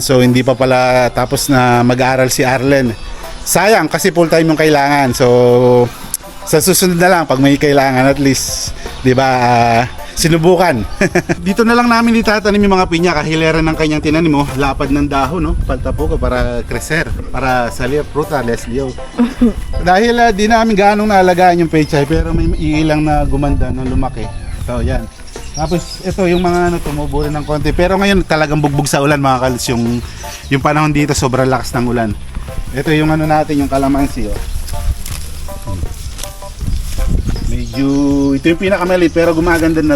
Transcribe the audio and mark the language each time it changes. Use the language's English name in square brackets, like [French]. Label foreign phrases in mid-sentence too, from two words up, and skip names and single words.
[Filipino] So hindi pa pala tapos na mag-aaral si Arlen. Sayang kasi [English] full time [Filipino] yung kailangan. So sa susunod na lang pag may kailangan at least 'di ba sinubukan. Dito na lang namin itatanim yung mga pinya kahileran ng kanyang tinanim mo, lapad ng dahon no, [Spanish] falta poco para crecer, para salir fruta, [Filipino] Leslie. Dahil di namin gaano naalagaan yung pechay pero may ilang na gumanda na lumaki. So yan. Tapos ito yung mga tumubo rin ng konti pero ngayon talagang bugbog sa ulan mga kalis yung panahon dito sobrang lakas ng ulan. Ito yung natin yung kalamansi ito yung pinakamaliit pero gumaganda na rin.